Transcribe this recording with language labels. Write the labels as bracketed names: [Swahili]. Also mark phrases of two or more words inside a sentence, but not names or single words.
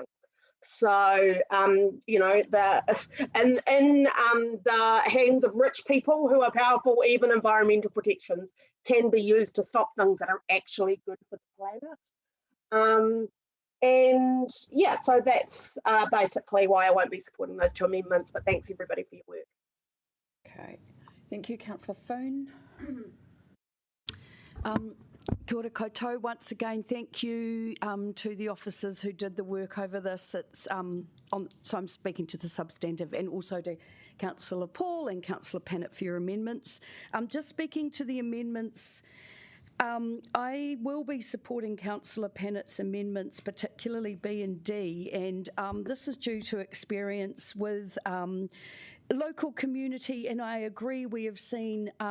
[English] So, in the hands of rich people who are powerful, even environmental protections can be used to stop things that are actually good for the planet. And yeah, so that's basically why I won't be supporting those two amendments, but thanks everybody for your work. Okay, thank you, Councillor Foon. [Māori] Kia ora koutou. [English] Once again, thank you to the officers who did the work over this. So I'm speaking to the substantive, and also to Councillor Paul and Councillor Pannett for your amendments. Just speaking to the amendments, I will be supporting Councillor Pannett's amendments, particularly B and D, and this is due to experience with local community, and I agree we have seen